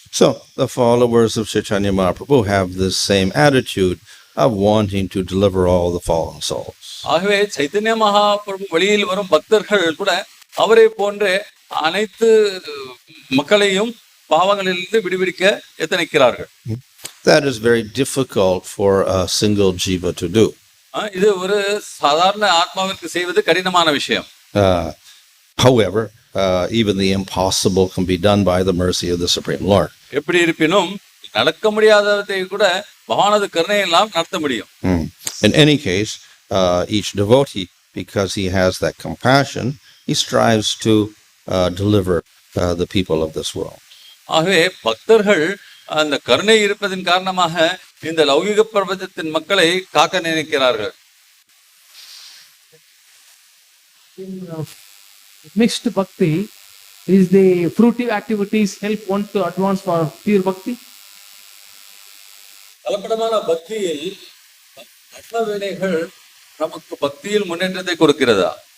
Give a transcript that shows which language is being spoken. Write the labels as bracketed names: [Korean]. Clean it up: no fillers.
[English] So the followers of Chaitanya Mahaprabhu have this same attitude of wanting to deliver all the fallen souls. [Tamil] ஆகவே சைத்தன்ய மகாபிரபு வழியில் வரும் பக்தர்கள் கூட அவரை போன்ற அனைத்து மக்களையும் பாவங்களிலிருந்து விடுவிக்க எத்தனிக்கிறார்கள். [English] That is very difficult for a single jiva to do. [Tamil] இது ஒரு சாதாரண ஆத்மாவிற்கு செய்வது கடினமான விஷயம். [English] However, even the impossible can be done by the mercy of the Supreme Lord. [Tamil] எப்படி இருப்பினும் நடக்க முடியாததை கூட பகவானது கருணையெல்லாம் நடத்த முடியும். [English] In any case, each devotee, because he has that compassion, he strives to deliver the people of this world. [Tamil] ஆகவே பக்தர்கள் அந்த கருணை இருப்பதன் காரணமாக இந்த லௌகிக பிரபஞ்சத்தின் மக்களை காக்க நினைக்கிறார்கள். [English] Mixed bhakti, is the fruitive activities help one to advance for pure bhakti? [Tamil] கலப்படமான பக்தியில் அற்பவினைகள் நமக்கு பக்தியில் முன்னேற்றத்தை கொடுக்கிறதா?